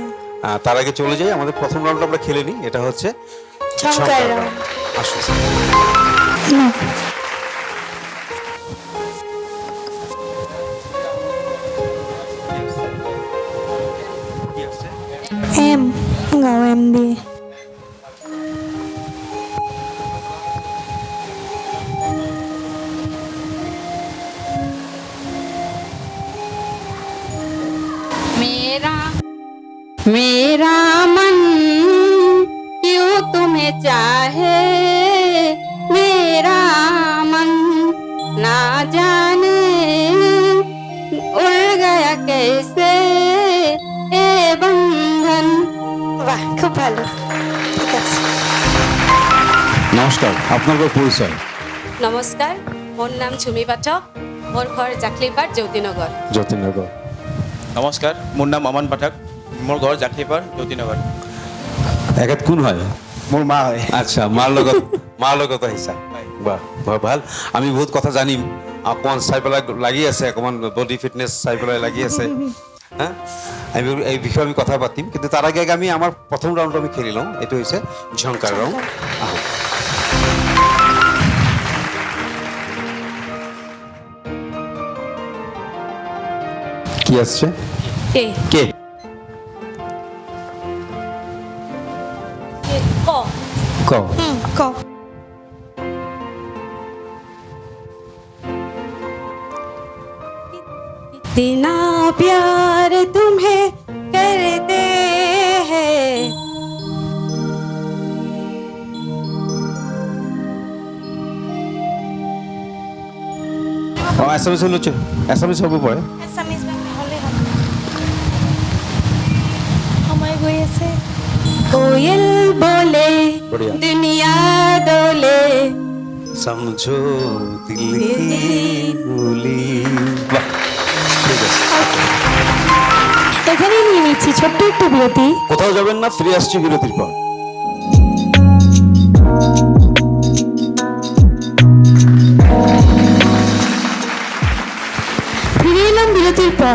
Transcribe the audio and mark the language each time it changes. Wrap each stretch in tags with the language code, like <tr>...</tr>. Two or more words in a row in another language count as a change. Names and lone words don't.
<bn>তার আগে চলে যাই, আমাদের প্রথম রাউন্ড আমরা খেলে নিই। এটা হচ্ছে ঝংকার রাউন্ড। আসুন। না, এম গাও, এম দিয়ে।</bn> <hi>मेरा मेरा मन क्यों तुम्हें चाहे, मेरा मन ना जाने उड़ गया कैसे ए बंधन।</hi> <bn>বাহ, খুব ভালো। ঠিক আছে। নমস্কার, আপনার পরিচয়?</bn> <as>নমস্কার, মোর নাম ঝুমি পাঠক, মোর ঘর জাকলিপাড় জ্যোতিনগর। যতীনগর। নমস্কার, মোর নাম অমন পাঠক, মোর ঘর জাকলিপাড় জ্যোতিনগর। একাত কোন হয়? মোর মা হয়। আচ্ছা, মাৰ লগত আহিছা। বাহ, বৰ ভাল। আমি বহুত কথা জানিম। অকণমান চাই পেলাই লাগি আছে, অকণমান</as> <en>body fitness</en> <as>চাই পেলাই লাগি আছে। হ্যাঁ, আমি এই বিষয়ে আমি কথা পাতিম, কিন্তু তাৰ আগে আমি আমাৰ প্ৰথম ৰাউণ্ড আমি খেলি লওঁ। এইটো হৈছে ঝংকাৰ ৰাউণ্ড। আহোঁ।</as> <bn>কি আসছে?</bn> <as>কে কে? ক ক। ক।</as> <hi>इतना प्यार तुम्हें करते हैं,</hi> <as>এছামিছ হচ্ছে, এছামিছ হ'ব পাৰে।</as> <bn>এছামিজ বাংলা হলে হবে।</bn> <as>সময় গৈ আছে।</as> <hi>कोयल बोले बढ़िया। दुनिया डोले, समझो दिल की बोली।</hi> <bn>বাহ, ঠিক আছে। এখানেই নিয়ে নিচ্ছি ছোট্ট একটু বিরতি। কোথাও যাবেন না, ফিরে আসছি বিরতির পর। ফিরে এলাম বিরতির পর।</bn>